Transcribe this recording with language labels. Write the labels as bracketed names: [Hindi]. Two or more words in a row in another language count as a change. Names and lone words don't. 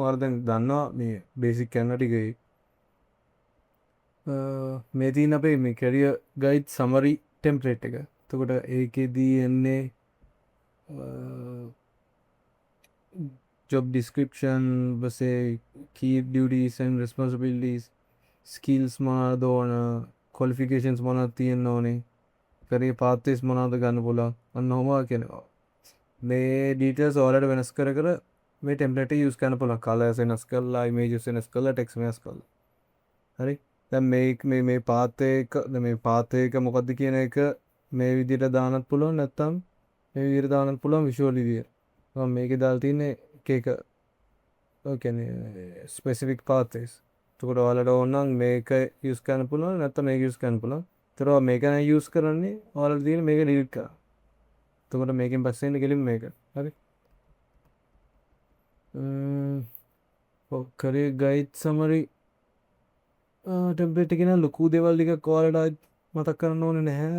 [Sinhala] ඔයාලා දැන් දන්නවා මේ බේසික් Canva ටිකේ. මේ තියෙන අපේ මේ [English] career guide summary template [Sinhala] එක. එතකොට ඒකෙදී එන්නේ [English] job description [Sinhala] වසේ [English] key duties and responsibilities skills [Sinhala] මොනවද ඕන qualifications මොනවද තියෙන්න ඕනේ [English] career pathways [Sinhala] මොනවද ගන්න පුළුවන් අන්න ඔහොම කියනවා. මේ details ඔයාලට වෙනස් කර කර මේ template එක use කරන්න පුළුවන්. colors වෙනස් කරලා images වෙනස් කරලා text වෙනස් කරලා. හරි. දැන් මේ path එක මේ path එක මොකද්ද කියන එක මේ විදිහට දාන්නත් පුළුවන් නැත්නම් මේ විදිහට දාන්නත් පුළුවන් visual විදිහට. මම මේකේ දාලා තින්නේ එක ඔය කියන්නේ [English] specific pathways. [Sinhala] එතකොට ඔයාලට ඕන නම් මේක use කරන්න පුළුවන් නැත්නම් මේක use කරන්න පුළුවන්. ඒතර මේක නම් use කරන්නේ ඔයාලට තියෙන මේක delete කරන්න. එතකොට මේකෙන් පස්සේ එන්නේ කෙලින්ම මේක. හරි. [English] career guide summary template [Sinhala] එකේ නම් ලොකු දේවල් ටිකක් ඔයාලට මතක් කරන්න ඕනේ නැහැ.